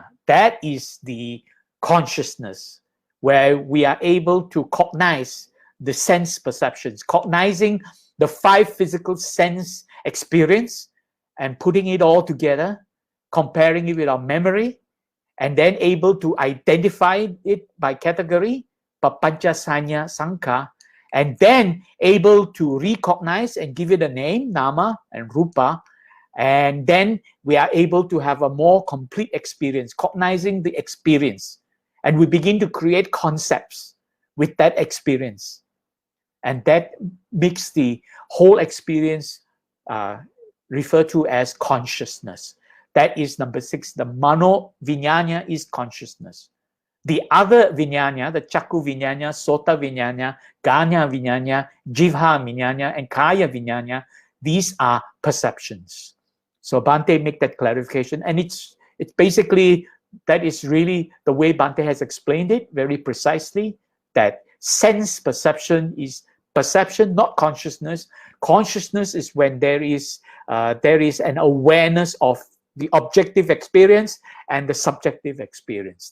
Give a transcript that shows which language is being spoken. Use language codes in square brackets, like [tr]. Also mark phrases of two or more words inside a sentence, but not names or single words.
[en] That is the consciousness, where we are able to cognize the sense perceptions, cognizing the five physical sense experience and putting it all together, comparing it with our memory, and then able to identify it by category, [pi] papancha sanya sankha, [en] and then able to recognize and give it a name, nama and rupa, and then we are able to have a more complete experience, cognizing the experience, and we begin to create concepts with that experience, and that makes the whole experience referred to as consciousness. That is number 6. The [pi] mano vijnana [en] is consciousness. The other [pi] vijnana, the chakku vijnana, sota vijnana, ganya vijnana, jivha vijnana, and kaya vijnana, [en] these are perceptions. So Bhante make that clarification, and it's basically, that is really the way Bhante has explained it very precisely, that sense perception is perception, not consciousness. Consciousness is when there is an awareness of the objective experience and the subjective experience.